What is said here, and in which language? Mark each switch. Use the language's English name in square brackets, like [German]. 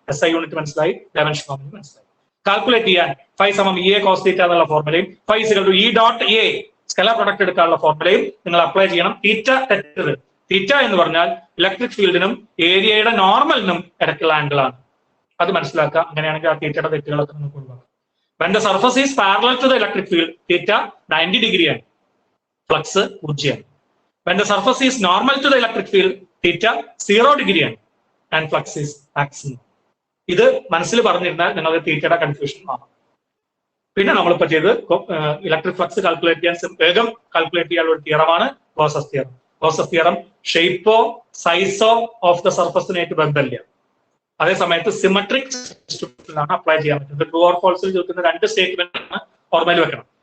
[Malayalam] SI unit മനസ്സിലായി, dimension formula മനസ്സിലായി. Calculate ചെയ്യാൻ φ = EA cos θ എന്നുള്ള ഫോർമുലയും φ = E.A സ്കെലാർ പ്രൊഡക്റ്റ് എടുക്കാനുള്ള ഫോർമുലയും നിങ്ങൾ അപ്ലൈ ചെയ്യണം. തീറ്റ തെറ്റരുത്. തീറ്റ എന്ന് പറഞ്ഞാൽ ഇലക്ട്രിക് ഫീൽഡിനും ഏരിയയുടെ നോർമലിനും ഇടയ്ക്കുള്ള ആംഗിൾ ആണ്. അത് മനസ്സിലാക്കുക. അങ്ങനെയാണെങ്കിൽ ആ തീറ്റയുടെ തെറ്റുകളൊക്കെ നമുക്ക് ഒഴിവാക്കാം. [English] When the surface is parallel to the electric field, theta 90 degree [Malayalam] ആണ്, ഫ്ലക്സ് 0 ആണ്. [English] When the surface is normal to the electric field, theta 0 degree ആണ്, and flux is maximum. [Malayalam] ഇത് മനസ്സിൽ പറഞ്ഞിരുന്നാൽ നിങ്ങൾക്ക് തീറ്റയുടെ കൺഫ്യൂഷൻ മാറും. പിന്നെ നമ്മളിപ്പോ ചെയ്ത് ഇലക്ട്രിക് ഫ്ലക്സ് കാൽക്കുലേറ്റ് ചെയ്യാൻ വേഗം കാൽക്കുലേറ്റ് ചെയ്യാനുള്ള ഒരു തിയറമാണ് Gauss's theorem. Gauss's theorem ഷേപ്പോ സൈസോ of the സർഫസിനായിട്ട് ബന്ധമില്ല. അതേ സമയത്ത് സിമെട്രിക് സിസ്റ്റത്തിലാണ് അപ്ലൈ ചെയ്യാൻ പറ്റുന്നത്. ട്രൂ ഓർ ഫാൾസിൽ ചോദിക്കുന്ന 2 സ്റ്റേറ്റ്മെന്റ് ഓർമ്മയിൽ വെക്കണം.